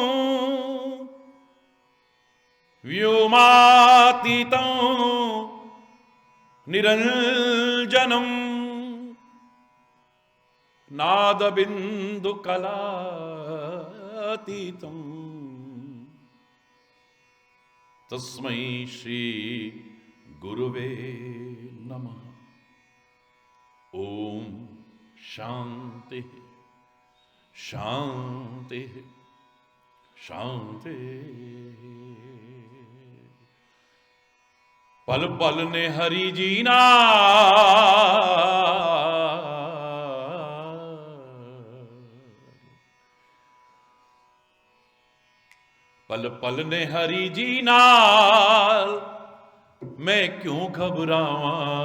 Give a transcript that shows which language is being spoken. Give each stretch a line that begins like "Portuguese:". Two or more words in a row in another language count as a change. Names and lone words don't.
Sanskrit: व्योमातीतं निरंजनं नादबिन्दुकलातीतं तस्मै श्री गुरुवे नमः। ओम शांति शांति शांति।
Punjabi: ਪਲ ਪਲ ਨੇ ਹਰਿ ਜੀਨਾ, ਪਲ ਪਲ ਨੇ ਹਰਿ ਜੀਨਾ, ਮੈਂ ਕਿਉਂ ਘਬਰਾਵਾਂ।